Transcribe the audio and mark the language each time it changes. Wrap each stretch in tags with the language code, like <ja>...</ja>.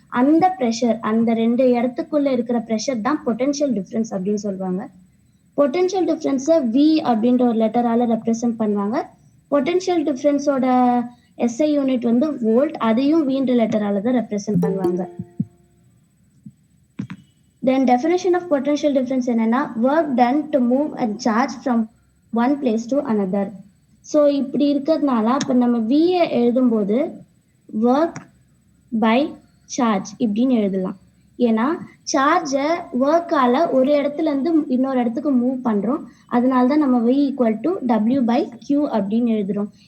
<ta>அந்த ப்ரெஷர், அந்த 2 இடத்துக்குள்ள இருக்கிற ப்ரெஷர் தான் பொட்டென்ஷியல் டிஃப்ரென்ஸ் அப்படின்னு சொல்லுவாங்க. பொட்டென்ஷியல் டிஃப்ரென்ஸை வி அப்படின்ற ஒரு லெட்டரால ரெப்ரசன்ட் பண்ணுவாங்க. பொட்டென்ஷியல் டிஃப்ரென்ஸோட எஸ்ஐ யூனிட் வந்து வோல்ட், அதையும் வீன்ற லெட்டரால தான் ரெப்ரசென்ட் பண்ணுவாங்க.</ta> <en>Then definition of potential difference</en> <ta>என்னன்னா</ta> <en>work done to move a charge from one place to another.</en> <ta>So இப்படி இருக்கிறதுனால அப்போ நம்ம விஏ எழுதும்போது ஒர்க் பை சார்ஜ் இப்படின்னு எழுதலாம். ஏன்னா சார்ஜை ஒர்க்கால ஒரு இடத்துல இருந்து இன்னொரு இடத்துக்கு மூவ் பண்றோம், அதனால தான் நம்ம V equal to W by Q அப்படின்னு எழுதுறோம்.</ta>